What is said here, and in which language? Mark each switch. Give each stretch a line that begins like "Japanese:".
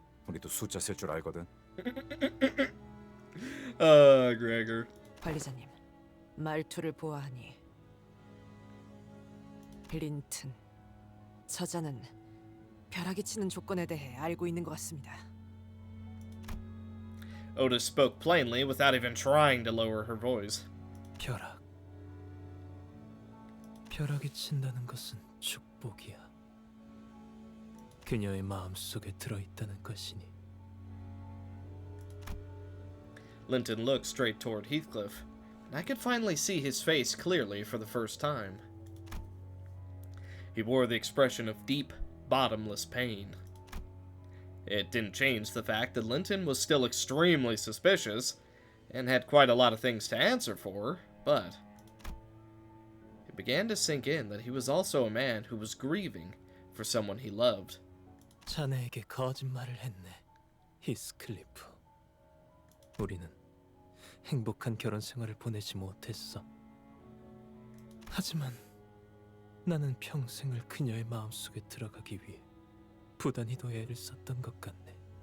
Korean: 우리도 숫자 셀 줄 알거든.
English: Gregor.
Korean: 관리자님, 말투를 보아하니 린튼, 저자는 벼락이 치는 조건에 대해 알고 있는 것 같습니다.
English: Otis spoke plainly without even trying to lower her voice.
Korean: 벼락이 친다는 것은 축복이야. 그녀의 마음속에 들어있다는 것이니.
English: Linton looked straight toward Heathcliff, and I could finally see his face clearly for the first time. He wore the expression of deep, bottomless pain. It didn't change the fact that Linton was still extremely suspicious, and had quite a lot of things to answer for, but it began to sink in that he was also a man who was grieving for someone he loved.
Korean: 자네에게 거짓말을 했네, 히스클리프. 우리는 행복한 결혼 생활을 보내지 못했어. 하지만 나는 평생을 그녀의 마음속에 들어가기 위해 부단히도 애를 썼던 것 같네.